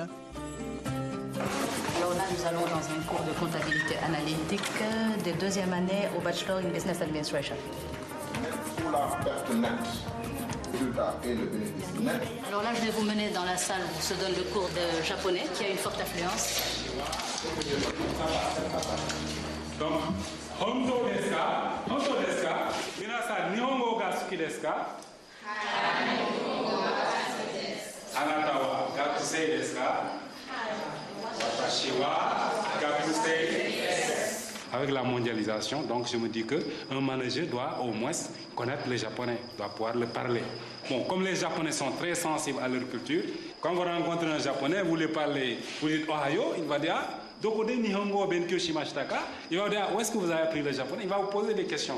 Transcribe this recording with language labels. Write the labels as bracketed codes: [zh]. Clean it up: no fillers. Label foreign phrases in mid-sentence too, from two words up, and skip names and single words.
[fr] Alors là, nous allons dans un cours de comptabilité analytique de deuxième année au Bachelor in Business Administration. Alors là, je vais vous mener dans la salle où se donne le cours de japonais, qui a une forte affluence. Donc, [ja] 本当ですか? 本当ですか？皆さん、日本語が好きですか? あなたは学生ですか? 私は学生です. [fr] Avec la mondialisation, donc je me dis qu'un manager doit au moins connaître le japonais, doit pouvoir le parler. Bon, comme les Japonais sont très sensibles à leur culture, quand vous rencontrez un Japonais, vous lui parlez, vous dites Ohayo, il va dire [ja] どこで日本語勉強しましたか, [fr] il va dire où est-ce que vous avez appris le japonais, il va vous poser des questions.